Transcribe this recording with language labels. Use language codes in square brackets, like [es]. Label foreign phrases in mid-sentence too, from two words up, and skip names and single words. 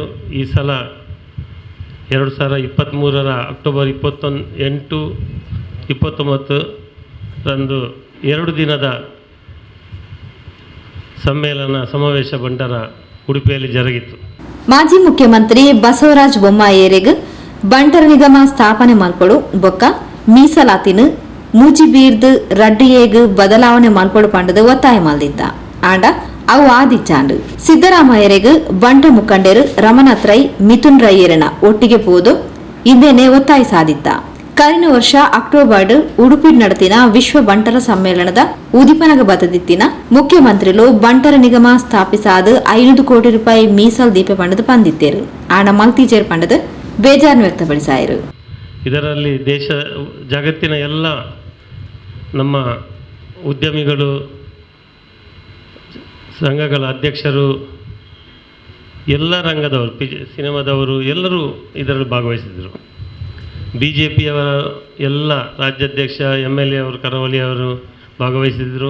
[kn] ಈ ಸಲ 2023 ಅಕ್ಟೋಬರ್ 28, 29ರಂದು 2 ದಿನದ ಸಮಾವೇಶ ಬಂಟರ ಉಡುಪಿಯಲ್ಲಿ ಜರುಗಿತು. [tcy] ಮಾಜಿ ಮುಖ್ಯಮಂತ್ರಿ ಬಸವರಾಜ ಬೊಮ್ಮಾಯಿಯರಿಗೆ ಬಂಟರ ನಿಗಮ ಸ್ಥಾಪನೆ ಮಲ್ಪಡು ಬೊಕ್ಕ ಮೀಸಲಾತಿನ ಮೂಜಿಬೀರ್ದು ರಡ್ಡಿಯೇಗ್ ಬದಲಾವಣೆ ಮಲ್ಪಡು ಪಂಡದು ಒತ್ತಾಯ ಮಲ್ದಿದ್ದ. ಆಂಡ ಅವು ಆದಿಚಾಂಡು ಸಿದ್ದರಾಮಯ್ಯರಿಗೆ ಬಂಟ ಮುಖಂಡರು ರಮನಾಥ್ ರೈ, ಮಿಥುನ್ ರೈಯರನ ಒಟ್ಟಿಗೆ ಪೋದು ಇಂದೇನೆ ಒತ್ತಾಯ ಸಾಧಿತ್ತ. ಕಳೆದ ವರ್ಷ ಅಕ್ಟೋಬರ್ ಉಡುಪಿ ನಡೆತಿನ ವಿಶ್ವ ಬಂಟರ ಸಮ್ಮೇಳನದ ಉದಿಪನಗ ಬತದಿತ್ತಿನ ಮುಖ್ಯಮಂತ್ರಿಗಳು ಬಂಟರ ನಿಗಮ ಸ್ಥಾಪಿಸಾದ 500 ಕೋಟಿ ರೂಪಾಯಿ ಮೀಸಲು ದೀಪ ಪಂಡದ ಪಂದಿತ್ತೇರು. ಆಣ ಮಲ್ತೀಜೇರ್ ಪಂಡದ ಬೇಜಾರು ವ್ಯಕ್ತಪಡಿಸಾಯರು. [kn] ಇದರಲ್ಲಿ ಜಗತ್ತಿನ ಎಲ್ಲ ನಮ್ಮ ಉದ್ಯಮಿಗಳು, ಸಂಘಗಳ ಅಧ್ಯಕ್ಷರು, ಎಲ್ಲ ರಂಗದವರು, ಸಿನಿಮಾದವರು ಎಲ್ಲರೂ ಇದರಲ್ಲಿ ಭಾಗವಹಿಸಿದರು. BJPಯವರ ಎಲ್ಲ ರಾಜ್ಯಾಧ್ಯಕ್ಷ MLA ಅವರು, ಕರಾವಳಿ ಅವರು ಭಾಗವಹಿಸಿದರು.